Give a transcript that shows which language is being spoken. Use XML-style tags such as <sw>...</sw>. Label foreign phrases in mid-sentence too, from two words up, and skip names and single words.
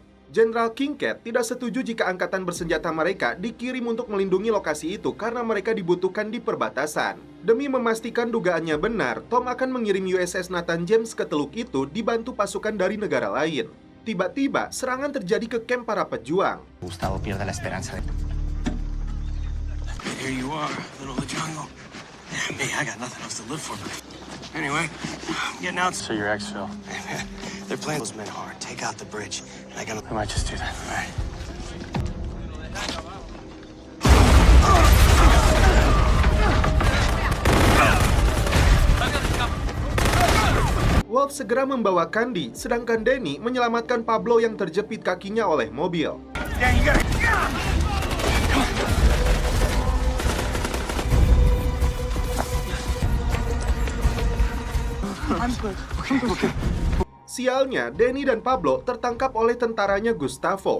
<id>Jenderal Kincaid tidak setuju jika angkatan bersenjata mereka dikirim untuk melindungi lokasi itu karena mereka dibutuhkan di perbatasan. Demi memastikan dugaannya benar, Tom akan mengirim USS Nathan James ke teluk itu dibantu pasukan dari negara lain. Tiba-tiba, serangan terjadi ke kamp para pejuang.</id> <es>Gustavo pierde la esperanza.</es> <en>here you are, middle of the jungle. Me, I got nothing else to live for. Anyway, I'm getting out. So you're exfil. They're playing those men hard. Take out the bridge. And I gotta... I might just do that. All right.</en> <id>Wolf segera membawa Candy, sedangkan Danny menyelamatkan Pablo yang terjepit kakinya oleh mobil. Sialnya, Danny dan Pablo tertangkap oleh tentaranya Gustavo.</id>